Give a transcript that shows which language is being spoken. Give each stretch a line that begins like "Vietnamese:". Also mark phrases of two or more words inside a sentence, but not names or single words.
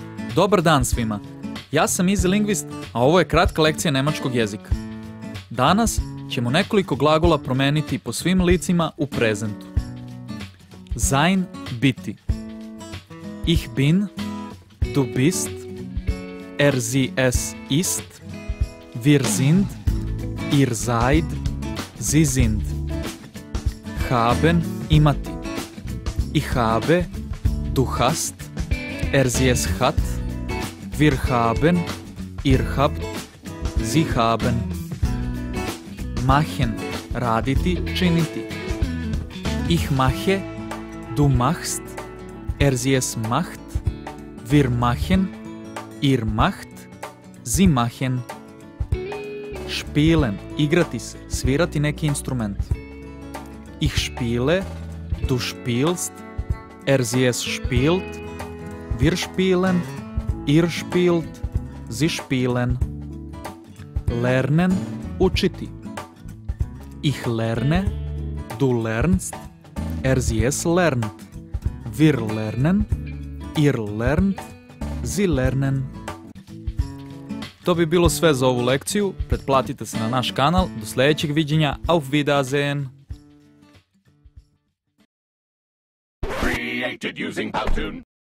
Serbian: Dobar dan svima. Ja sam Easy Linguist, a ovo je kratka lekcija nemačkog jezika. Danas ćemo nekoliko glagola promeniti po svim licima u prezentu. Sein, biti.
German: Ich bin, du bist, er, sie, es, ist, wir sind, ihr seid, sie sind.
Serbian: Haben, imati.
German: Ich habe, du hast, er, sie, es hat, wir haben, ihr habt, sie haben. Machen,
Serbian: raditi, činiti.
German: Ich mache, du machst, er, sie, es macht, wir machen, ihr macht, sie machen. Spielen,
Serbian: igrati se, svirati neki instrument.
German: Ich spiele, du spielst, er, sie, es spielt, wir spielen, ihr spielt, sie spielen.
Serbian: Lernen, učiti.
German: Ich lerne, du lernst, er, sie, es lernt, wir lernen, ihr lernt, sie lernen.
Serbian: To bi bilo sve za ovu lekciju. Pretplatite se na naš kanal. Do sljedećeg viđenja.
German: Auf Wiedersehen.
English: Created using Powtoon.